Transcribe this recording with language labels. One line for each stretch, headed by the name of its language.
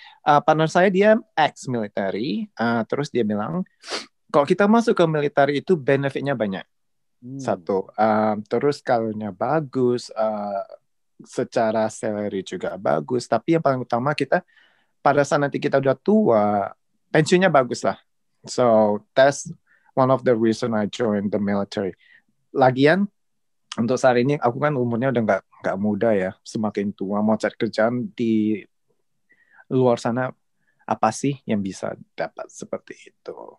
Indonesian: Partner saya dia ex-military, terus dia bilang kalau kita masuk ke military itu benefitnya banyak. Satu, terus kalornya bagus, secara
English: salary
Indonesian: juga bagus, tapi yang paling utama kita pada saat nanti kita udah tua, pensiunnya bagus lah.
English: So that's one of the reason I joined the military.
Indonesian: Lagian untuk saat ini aku kan umurnya udah nggak muda ya, semakin tua mau cari kerjaan di luar sana, apa sih yang bisa dapat seperti itu.